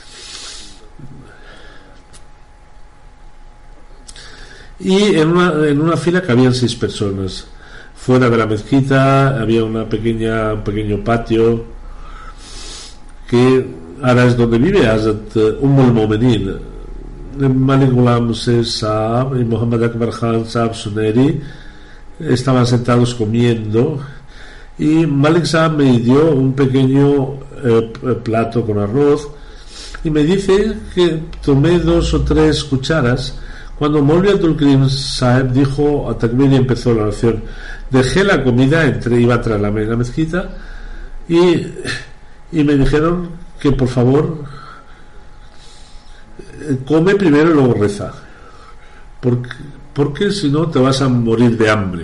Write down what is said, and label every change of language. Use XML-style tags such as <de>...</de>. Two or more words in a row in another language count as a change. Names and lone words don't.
<es>Y en una fila cabían 6 personas. Fuera de la mezquita había un pequeño patio, que ahora es donde vive Hazrat Ummul Mu'minin. Malik Ghulam Hussain Saab y Muhammad Akbar Khan Saab Suneri estaban sentados comiendo, y Malik Saab me dio un pequeño plato con arroz y me dice que tomé 2 o 3 cucharas. Cuando Maulvi Abdul Karim Sahib dijo a takbir y empezó la oración, dejé la comida, iba a traer la mezquita, y me dijeron que por favor come primero y luego reza, porque si no te vas a morir de hambre.</es>